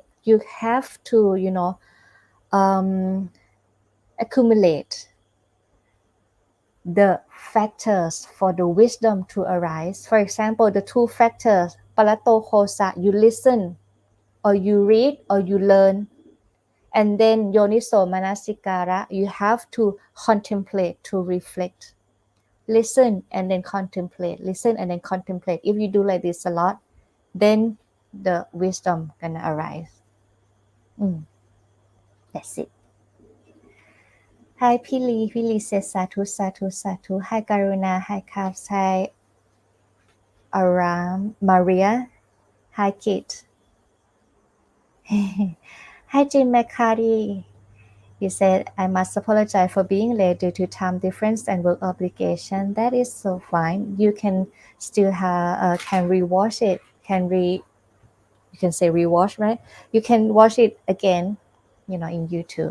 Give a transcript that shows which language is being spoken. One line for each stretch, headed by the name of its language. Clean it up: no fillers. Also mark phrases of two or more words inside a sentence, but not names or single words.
English: You have to, accumulate the factors for the wisdom to arise. For example, the two factors,
Pali: palato kosa,
English: you listen, or you read, or you learn. And then
Pali: yoniso manasikara,
English: you have to contemplate, to reflect. Listen and then contemplate. Listen and then contemplate. If you do like this a lot, then the wisdom gonna arise. That's it. Hi Pili. Pili says
Pali: Satu, Satu, Satu.
English: Hi Karuna. Hi Kavs. Hi Aram. Maria. Hi Kit. Hi Jim McCarty. You said, I must apologize for being late due to time difference and work obligation. That is so fine. You can still can rewatch it. You can say rewatch, right? You can watch it again, in YouTube.